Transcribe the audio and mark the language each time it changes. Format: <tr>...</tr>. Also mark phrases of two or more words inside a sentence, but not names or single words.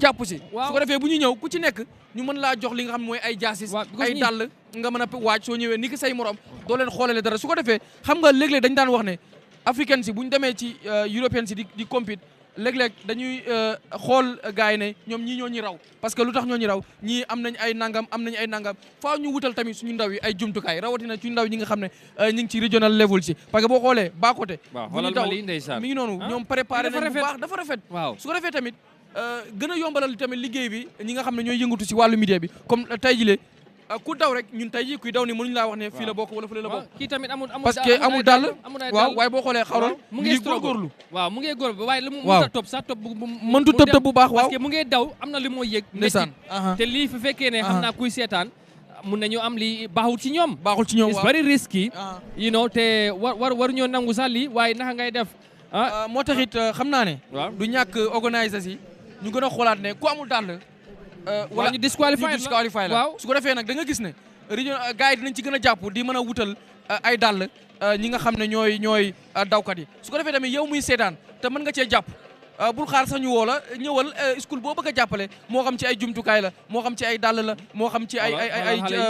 <wo>si su ko defee bu ñu ñëw ku ci nekk ñu mën laa jox li nga xam mooy ay jaasis ay dàll nga mën a waaj soo ñëwee ni ki say morom doo leen xoolale dara su ko defee xam nga léeg-léeg dañ daan wax ne africain si bu ñu demee ci européen si di compete léeg-léeg dañuy xool gars yi ne ñoom ñii ñoo ñu raw</wo> <fr>parce que</fr> <wo>lu tax ñoo ñu raw ñii am nañ ay nangam faaw ñu wutal tamit suñu ndaw yi ay jumtukaay rawatina suñu ndaw ñi nga xam ne ñu ngi ci</wo> <en>regional level</en> <wo>si</wo> <fr>parce que</fr> <wo>boo xoolee baa côté bu ñu daw mi ngi noonu ñoom préparé nañ bu baax dafa rafet su ko defee tamit gën a yombalal tamit liggéey bi ñi nga xam ne ñooy yëngatu si wàllu média bi comme tey jile ku daw rek ñun tey jii kuy daw ni mënuñu laa wax ne fii la bokk wala fële la bokk kii tamit</wo> <fr>parce que</fr> <wo>amul dàll waaw waaye boo xoolee xawral mu ngi góorgóorlu waaw mu ngi góorgóorlu waaye lu mu mënta topp sax topp mëntu tëb bu baax waaw</wo> <fr>parce que</fr> <wo>mu ngi daw am na li moo yëg ndeysaan te lii fi fekkee ne xam naa kuy seetaan mun nañu am lii baaxul ci ñoom</wo> <en>it's very risky you know</en> <wo>te war ñoo nangu sax lii waaye naka ngay def moo taxit xam naa ne du ñàkk organisateurs yi ñu gën a xoolaat ne ku amul dàll wala ñu disqualifié la su ko defee nag da nga gis ne région gars yi dinañ ci gën a jàpp di mën a wutal ay dàll ñi nga xam ne ñooy dawkat yi su ko defee tamit yow muy seetaan te mën nga cee jàpp bul xaar sax ñu woo la ñëwal school boo bëgg a jàppale moo xam ci ay jumtukaay la moo xam ci ay dàll la moo xam ci ay</wo>